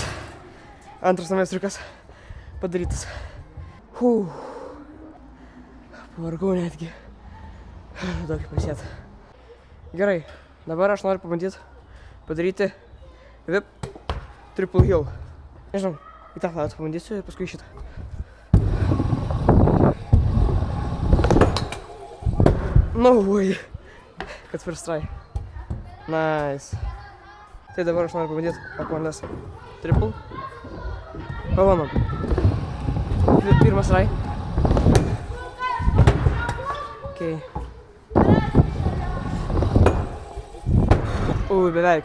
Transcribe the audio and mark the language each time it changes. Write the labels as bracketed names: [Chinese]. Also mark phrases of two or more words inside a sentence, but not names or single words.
[Lithuanian] Antras naujas triukas padarytas. Pavargau netgi. Daug pasėt. Gerai, dabar aš noriu pabandyti padaryti [English] vip triple hill. [Lithuanian] Nežinau, į tą flautą pabandysiu ir paskui šitą. [English] No way. Kad first try. Nice. [Lithuanian] Tai dabar aš noriu pabandyti Anles triple. Pabandom. Pirmas try. Okay. Beveik.